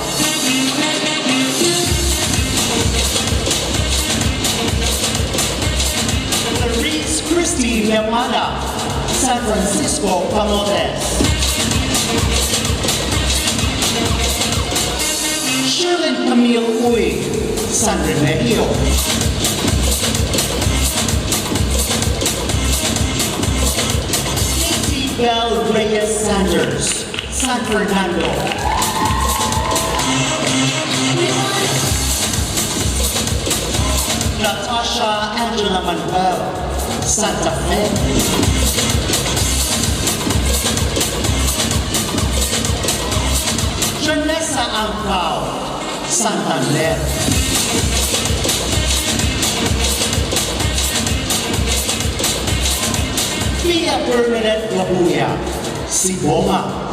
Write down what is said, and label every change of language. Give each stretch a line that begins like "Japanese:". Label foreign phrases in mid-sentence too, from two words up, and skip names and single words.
English: Therese Christie Lemana, San Francisco, Camotes. Sherlyn Camille Uy, San Remedio. Katie Bell Reyes Sanders, San Fernando. Natasha Angela Manuel, Santa Fe. Janessa Ancao, Santander. Pia Bernadette Labuya, Siboma.